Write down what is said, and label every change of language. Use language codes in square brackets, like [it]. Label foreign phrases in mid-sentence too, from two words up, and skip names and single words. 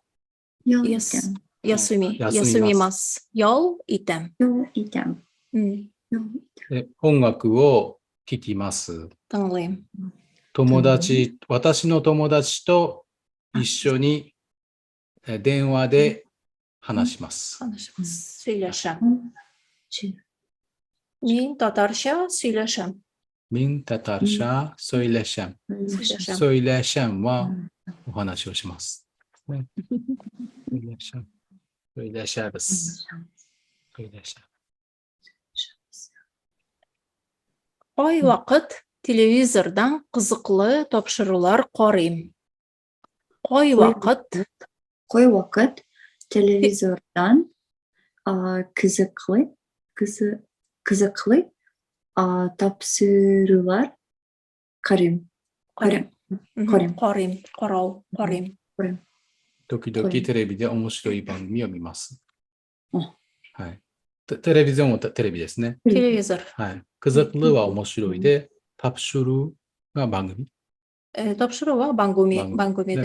[ja] 休みます。やいてん。音楽を聴きます。私の友達と一緒に電話で話します。 [tt] Мин татарча сөйләшәм. Мин татарча сөйләшәм. [ja] はお話をします。 [tt] Кай вакыт телевизордан кызыклы тапшырулар карыйм. Кай вакыт телевизордан кызыклы тапшырулар карыйм. [ja] 時々テレビで面白い番組を見ます。はい。テレビジョンはテレビですね。テレビジョン。はい。クザクルは面白いで、タプシュルが番組。タプシュルは番組です。